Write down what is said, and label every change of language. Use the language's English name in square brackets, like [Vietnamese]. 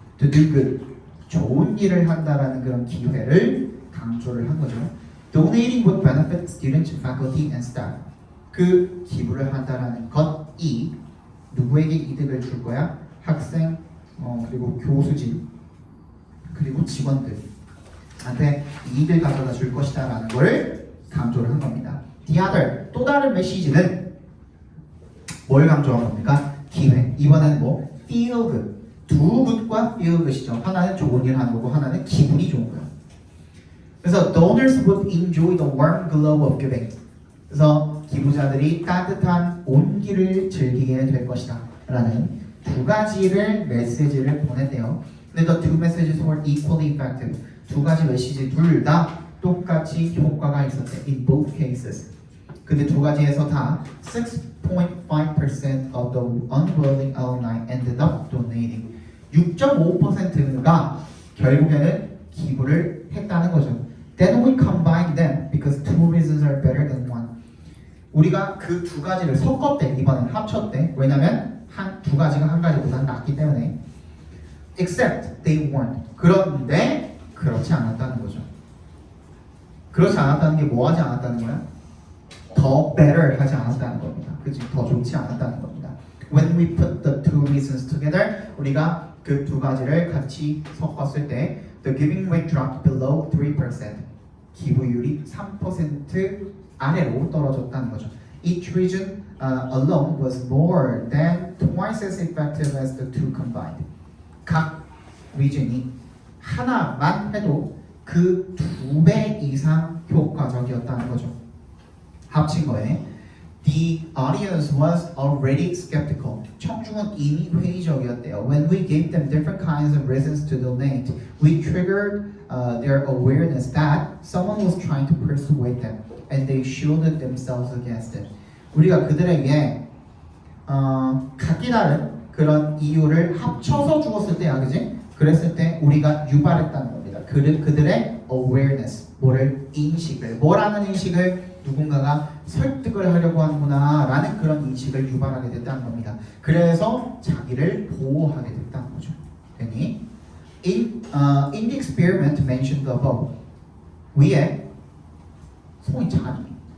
[English] To do good, [Korean] 좋은 일을 한다라는 그런 기회를 강조를 한 거죠. [English] Donating would benefit students, faculty, and staff. [Korean] 그 기부를 한다라는 것이 누구에게 이득을 줄 거야? 학생, 그리고 교수진, 그리고 직원들한테 이익을 가져다 줄 것이다 라는 걸 강조를 한 겁니다. [English] The other, [Korean] 또 다른 메시지는 뭘 강조한 겁니까? 기회. 이번에는 뭐? [English] Feel good. [Korean] 두 good과 feel good이죠. 하나는 좋은 일 하는 거고 하나는 기분이 좋은 거예요. [English] 그래서 donors would enjoy the warm glow of giving. [Korean] 그래서 기부자들이 따뜻한 온기를 즐기게 될 것이다 라는 두 가지를 메시지를 보냈대요. [English] 근데 the two messages were equally effective. [Korean] 두 가지 메시지 둘 다 똑같이 효과가 있었대. [English] In both cases. [Korean] 근데 두 가지에서 다 [English] 6.5% of the unwilling alumni ended up donating. [Korean] 6.5%가 결국에는 기부를 했다는 거죠. [English] Then we combine them because two reasons are better [Korean] 우리가 그 두 가지를 섞었대. 이번엔 합쳤대. 왜냐면 두 가지가 한 가지보다 낫기 때문에. [English] Except they weren't. [Korean] 그런데 그렇지 않았다는 거죠. 그렇지 않았다는 게 뭐 하지 않았다는 거야? 더 better 하지 않았다는 겁니다. 그치? 더 좋지 않았다는 겁니다. [English] When we put the two reasons together, [Korean] 우리가 그 두 가지를 같이 섞었을 때 [English] the giving rate dropped below 3%. [Korean] 기부율이 3% 아래로 떨어졌다는 거죠. [English] Each region alone was more than twice as effective as the two combined. [Korean] 각 region이 하나만 해도 그 2배 이상 효과적이었다는 거죠. 합친 거에 [English] The audience was already skeptical. [Korean] 청중은 이미 회의적이었대요. [English] When we gave them different kinds of reasons to donate, we triggered their awareness that someone was trying to persuade them, and they shielded themselves against it. [Korean] 우리가 그들에게 각기 다른 그런 이유를 합쳐서 주었을 때야, 그지? 그랬을 때 우리가 유발했다는 겁니다. 그들의 awareness, 뭐라는 인식을 누군가가 설득을 하려고 하는구나라는 그런 인식을 유발하게 됐다는 겁니다. 그래서 자기를 보호하게 됐다는 거죠. [English] 괜히 in the experiment mentioned above, [Korean] 위에 손이 자니